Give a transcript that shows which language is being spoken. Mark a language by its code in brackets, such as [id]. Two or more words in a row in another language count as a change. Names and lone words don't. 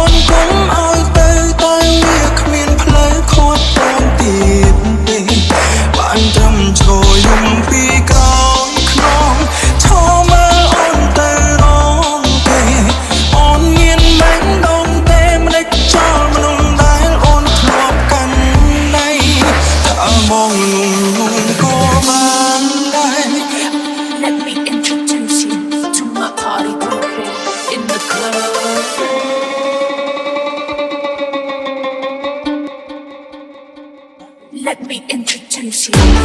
[km] នគុំឲ្យទៅតែវាគ្មានផ្លូវខួតអូនទៀតទេបានត្រឹមចូលយំពីក្រោយខ្នងឈរមើលអូនទៅរងទេអូនមានមិនដងទេមិនដេចចោលមនុស្សដែលអូនធ្លាប់កាន់ដៃថាបងងងក៏បានដែរ [en] Let me introduce you to my party people in the club. Let me introduce you.